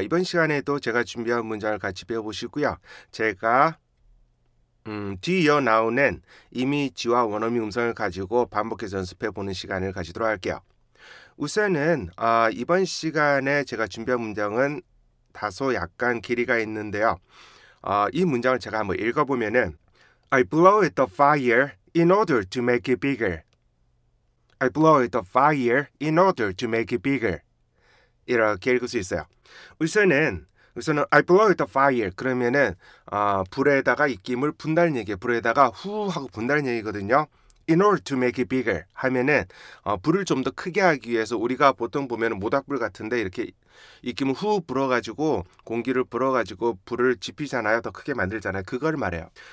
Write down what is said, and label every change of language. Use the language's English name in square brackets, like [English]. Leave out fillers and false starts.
[Korean] 이번 시간에도 제가 준비한 문장을 같이 배워보시고요. 제가 뒤이어 나오는 이미지와 원어민 음성을 가지고 반복해서 연습해보는 시간을 가지도록 할게요. 우선은 이번 시간에 제가 준비한 문장은 다소 약간 길이가 있는데요. 이 문장을 제가 한번 읽어보면은 [English] I blow at the fire in order to make it bigger. I blow at the fire in order to make it bigger. [Korean] 이렇게 읽을 수 있어요. 우선은 [English] I blow out the fire [Korean] 그러면은 불에다가 입김을 분다는 얘기예요. 불에다가 후 하고 분다는 얘기거든요. [English] In order to make it bigger [Korean] 하면은 불을 좀 더 크게 하기 위해서 우리가 보통 보면 모닥불 같은데 이렇게 입김을 후 불어가지고 공기를 불어가지고 불을 지피잖아요. 더 크게 만들잖아요. 그걸 말해요.